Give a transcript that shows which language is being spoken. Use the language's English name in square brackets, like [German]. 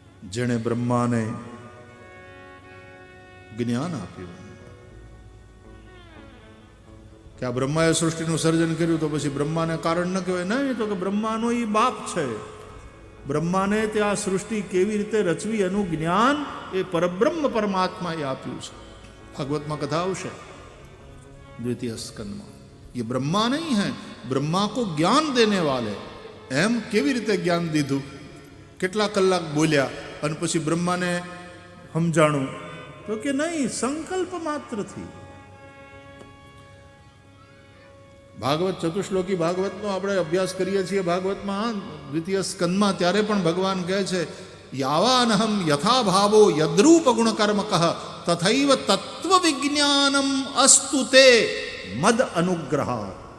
[Gujarati] જેણે બ્રહ્માને જ્ઞાન આપ્યું કે આ બ્રહ્માએ સૃષ્ટિનું સર્જન કર્યું, તો પછી બ્રહ્માને કારણ ન કહેવાય? નહીં, તો કે બ્રહ્માનો એ બાપ છે. બ્રહ્માને તે આ સૃષ્ટિ કેવી રીતે રચવી એનું જ્ઞાન એ પરબ્રહ્મ પરમાત્માએ આપ્યું છે. ભાગવતમાં કથા આવશે દ્વિતીય સ્કંદમાં. [Hindi] ये ब्रह्मा नहीं है, ब्रह्मा को ज्ञान देने वाले. [Gujarati] એમ કેવી રીતે જ્ઞાન દીધું? કેટલા કલાક બોલ્યા અને પછી બ્રહ્માને સમજાણું? તો કે નહીં, સંકલ્પ માત્રથી. ભાગવત ચતુશ્લોકી ભાગવતનો આપણે અભ્યાસ કરીએ છીએ ભાગવતમાં દ્વિતીય સ્કંદમાં, ત્યારે પણ ભગવાન કહે છે [Sanskrit] યાવાનહમ યથા ભાવો યદ્રૂપ ગુણ કર્મ કહ તથૈવ તત્વ વિજ્ઞાનમ અસ્તુ તે મદ અનુગ્રહાત.